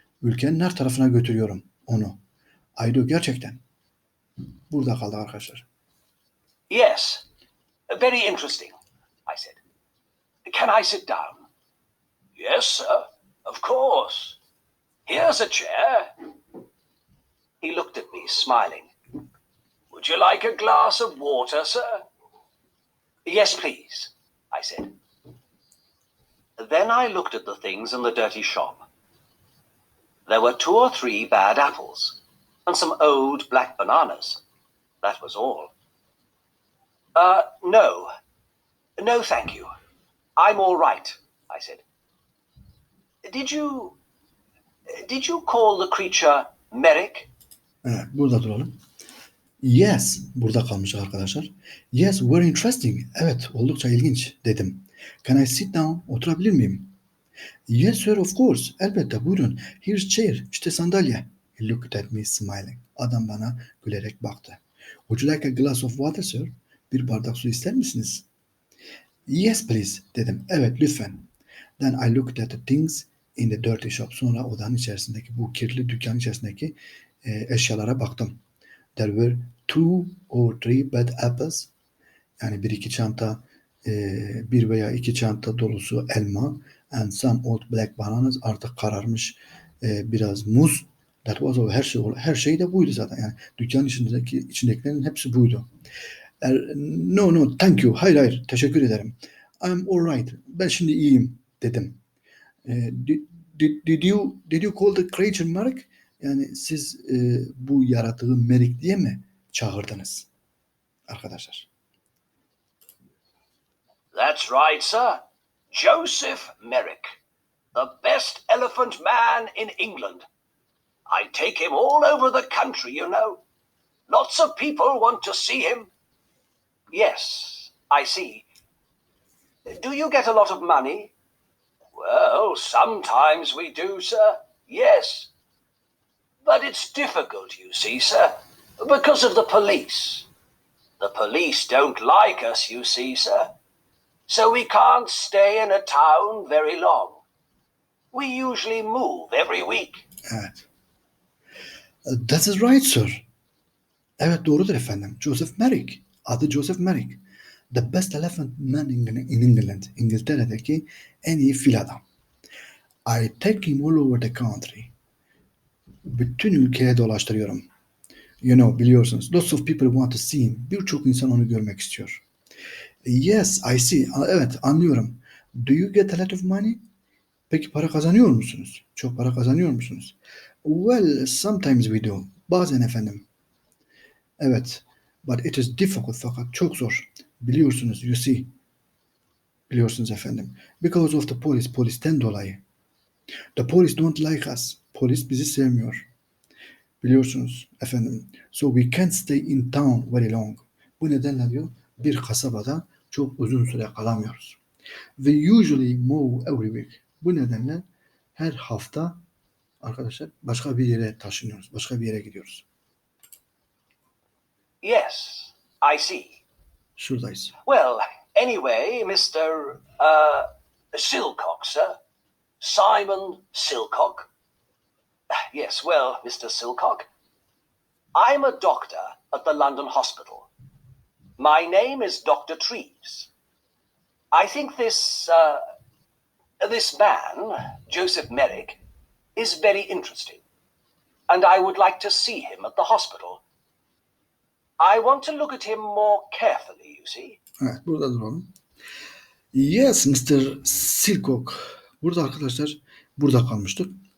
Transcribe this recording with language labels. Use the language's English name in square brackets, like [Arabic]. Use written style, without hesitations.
[Turkish] Ülkenin her tarafına götürüyorum onu. [English] I do, [Turkish] gerçekten. Burada kaldı arkadaşlar. [English] Yes, very interesting, I said. Can I sit down? Yes, sir, of course. Here's a chair. He looked at me, smiling. Would you like a glass of water, sir? Yes, please, I said. Then I looked at the things in the dirty shop. There were 2 or 3 bad apples and some old black bananas. That was all. No. No, thank you. I'm all right, I said. Did you call the creature Merrick? [Turkish] Evet, burada duralım. [English] Yes, [Turkish] burada kalmış arkadaşlar. [English] Yes, very interesting. [Turkish] Evet, oldukça ilginç dedim. [English] Can I sit down? [Turkish] Oturabilir miyim? [English] Yes sir, of course. [Turkish] Elbette, buyurun. [English] Here's chair. [Turkish] İşte sandalye. [English] He looked at me smiling. [Turkish] Adam bana gülerek baktı. [English] Would you like a glass of water sir? [Turkish] Bir bardak su ister misiniz? [English] Yes please [Turkish] dedim. Evet lütfen. [English] Then I looked at the things in the dirty shop. [Turkish] Sonra odanın içerisindeki bu kirli dükkanın içerisindeki eşyalara baktım. There were 2 or 3 bad apples. Yani bir iki çanta, bir veya iki çanta dolusu elma, [English] and some old black bananas, [Turkish] artık kararmış biraz muz. [English] That was all. [Turkish] Her şey de buydu zaten. Yani dükkanın içindekilerin hepsi buydu. [English] No, thank you. [Turkish] Hayır, teşekkür ederim. [English] I'm all right. [Turkish] Ben şimdi iyiyim dedim. [English] Did, did you call the creature Merrick? [Turkish] Yani siz bu yaratığı Merrick diye mi çağırdınız arkadaşlar? [English] That's right, sir. Joseph Merrick, the best elephant man in England. I take him all over the country, you know. Lots of people want to see him. Yes, I see. Do you get a lot of money? Well, sometimes we do, sir. Yes. But it's difficult, you see, sir, because of the police. The police don't like us, you see, sir. So we can't stay in a town very long. We usually move every week. [Turkish] Evet. [English] That is right, sir. [Turkish] Evet, doğrudur efendim. Joseph Merrick. Adı Joseph Merrick. [English] The best elephant man in England. [Turkish] İngiltere'deki en iyi fil adam. [English] I take him all over the country. [Turkish] Bütün ülkeye dolaştırıyorum. [English] You know, [Turkish] biliyorsunuz. [English] Lots of people want to see him. [Turkish] Birçok insan onu görmek istiyor. [English] Yes, I see. [Turkish] Evet, anlıyorum. [English] Do you get a lot of money? [Turkish] Peki para kazanıyor musunuz? Çok para kazanıyor musunuz? [English] Well, sometimes we do. [Turkish] Bazen efendim. Evet. [English] But it is difficult, [Turkish] fakat çok zor. Biliyorsunuz, [English] you see. [Turkish] Biliyorsunuz efendim. [English] Because of the police. [Turkish] Polisten dolayı. [English] The police don't like us. [Turkish] Polis bizi sevmiyor. Biliyorsunuz efendim. [English] So we can't stay in town very long. [Turkish] Bu nedenle diyor bir kasabada çok uzun süre kalamıyoruz. [English] We usually move every week. [Turkish] Bu nedenle her hafta arkadaşlar başka bir yere taşınıyoruz. Başka bir yere gidiyoruz. [English] Yes, I see. [Turkish] Şuradayız. [English] Well, anyway, Mr. Silcock, sir. Simon Silcock. Yes, well, Mr. Silcock, I'm a doctor at the London hospital. My name is Dr. Treves. I think this man, Joseph Merrick, is very interesting, and I would like to see him at the hospital. I want to look at him more carefully, you see. [Turkish] Evet, burada duralım. [English] Yes, Mr. Silcock. [Turkish] Burada arkadaşlar, burada kalmıştık.